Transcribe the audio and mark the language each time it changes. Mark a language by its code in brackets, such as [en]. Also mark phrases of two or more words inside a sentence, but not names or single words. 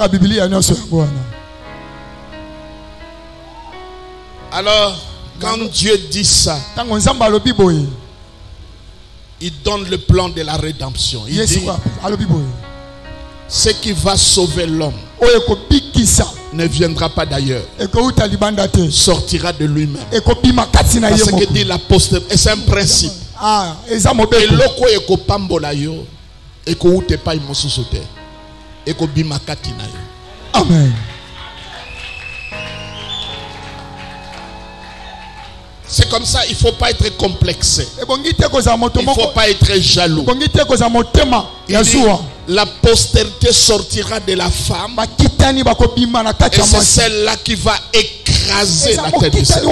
[fr] Alors, quand Dieu dit ça, il donne le plan de la rédemption. Il dit, ce qui va sauver l'homme ne viendra pas d'ailleurs, sortira de lui-même. Parce que dit l'apôtre, et c'est un principe. [ln] Et loko eko pambola yo, eko ute pa imosusote, eko bimakati na yo. [fr] Amen. C'est comme ça, il ne faut pas être complexé. Il ne faut pas être jaloux. Il dit, la postérité sortira de la femme et c'est celle-là qui va écraser la tête du ciel.